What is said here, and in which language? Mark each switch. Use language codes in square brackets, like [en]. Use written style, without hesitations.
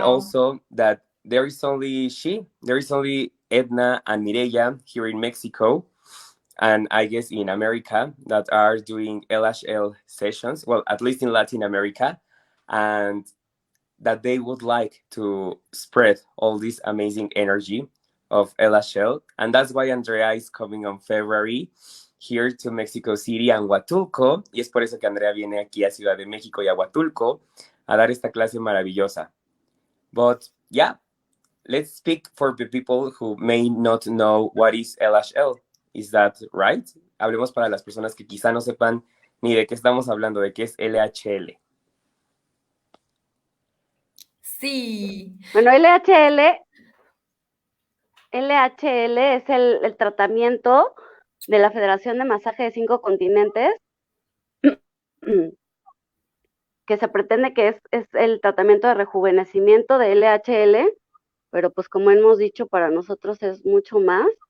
[en] And also that there is only Edna and Mireya here in Mexico, and I guess in America, that are doing LHL sessions, well, at least in Latin America, and that they would like to spread all this amazing energy of LHL. And that's why Andrea is coming on February here to Mexico City and Huatulco. [es] Y es por eso que Andrea viene aquí a Ciudad de México y a Huatulco a dar esta clase maravillosa. [en] But yeah, let's speak for the people who may not know what is LHL. Is that right? [es] Hablemos para las personas que quizá no sepan ni de qué estamos hablando, de qué es LHL. Sí. Bueno, LHL es el tratamiento de la Federación de Masaje de 5 continentes, que se pretende que es el tratamiento de rejuvenecimiento de LHL, pero pues como hemos dicho, para nosotros es mucho más.